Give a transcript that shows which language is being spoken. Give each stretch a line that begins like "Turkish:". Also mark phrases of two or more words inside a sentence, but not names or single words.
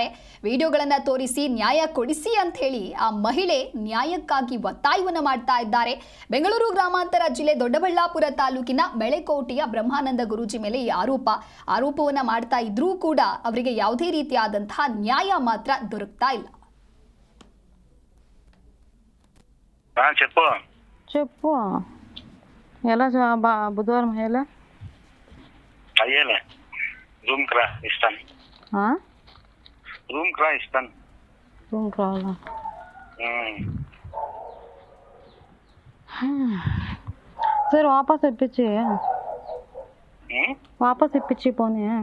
Kannada: ವಿಡಿಯೋಗಳನ್ನ ತೋರಿಸಿ ನ್ಯಾಯ ಕೊಡಿಸಿ ಅಂತ ಹೇಳಿ ಆ ಮಹಿಳೆ ನ್ಯಾಯಕ್ಕಾಗಿ ಒತ್ತಾಯವನ್ನ ಮಾಡ್ತಾ ಇದ್ದಾರೆ. ಬೆಂಗಳೂರು ಗ್ರಾಮಾಂತರ ಜಿಲ್ಲೆ ದೊಡ್ಡಬಳ್ಳಾಪುರ ತಾಲೂಕಿನ ಬೆಳೆಕೋಟೆಯ ಬ್ರಹ್ಮಾನಂದ ಗುರೂಜಿ ಮೇಲೆ ಈ ಆರೋಪವನ್ನ ಮಾಡ್ತಾ ಇದ್ರೂ ಕೂಡ ಅವರಿಗೆ ಯಾವುದೇ ರೀತಿಯಾದಂತಹ ನ್ಯಾಯ ಮಾತ್ರ ದೊರಕ್ತಾ ಇಲ್ಲ.
Telugu: చెప్పు ఎలా బుధవారం ఎలా అయ్యేలే రూమ్కి రా ఇస్తాను. రూమ్కి రా ఇస్తాను. రూమ్కి రావాలా? సరే వాపస్ ఇప్పించి పోనీ